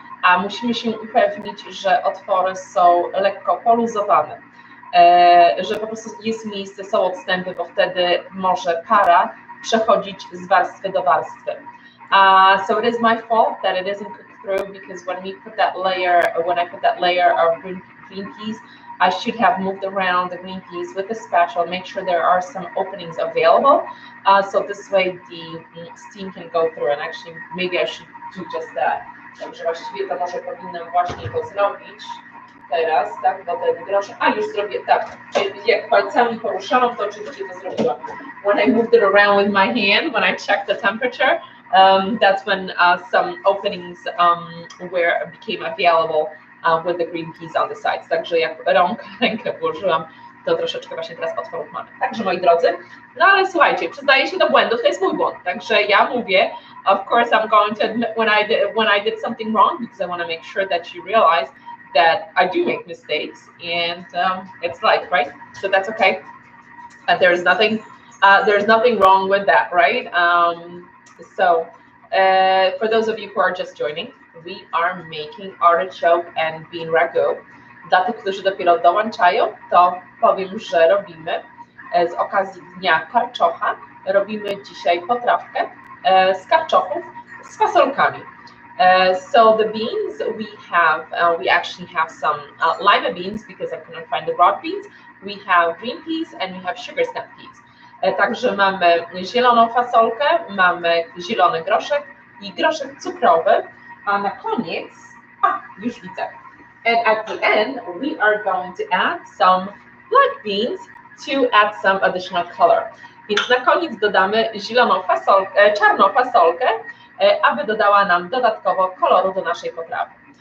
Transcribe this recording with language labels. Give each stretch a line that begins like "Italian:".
Polish: A musimy się upewnić, że otwory są lekko poluzowane, że po prostu jest miejsce, są odstępy, bo wtedy może para przechodzić z warstwy do warstwy.
English: So it is my fault that it isn't cooked through because when I put that layer of green peas, I should have moved around the green peas with a spatula, make sure there are some openings available, so this way the steam can go through, and actually maybe I should do just that.
Polish: Także właściwie to może powinnam właśnie to zrobić teraz, tak, bo ten groszek, już zrobię tak, czyli jak palcami poruszałam, to oczywiście to zrobiłam.
English: When I moved it around with my hand, when I checked the temperature, that's when some openings became available with the green peas on the sides.
Polish: Także jak rękę włożyłam, to troszeczkę właśnie teraz otworów mamy. Także moi drodzy, no ale słuchajcie, przyznaję się do błędów, to jest mój błąd. Także ja mówię,
English: of course I'm going to admit when I did something wrong because I want to make sure that you realize that I do make mistakes and it's life, right? So that's okay. There's nothing wrong with that, right? So for those of you who are just joining, we are making artichoke and bean ragout.
Polish: Dla tych, którzy dopiero dołączają, to powiem, że robimy z okazji Dnia Karczocha, robimy dzisiaj potrawkę z karczochów z fasolkami.
English: So the beans we actually have some lima beans because I couldn't find the broad beans. We have green peas and we have sugar snap peas.
Polish: Także mamy zieloną fasolkę, mamy zielony groszek i groszek cukrowy, a na koniec, już widzę.
English: And at the end, we are going to add some black beans to add some additional color.
Polish: Więc na koniec dodamy zieloną fasolkę, czarną fasolkę, aby dodała nam dodatkowo koloru do naszej potrawy.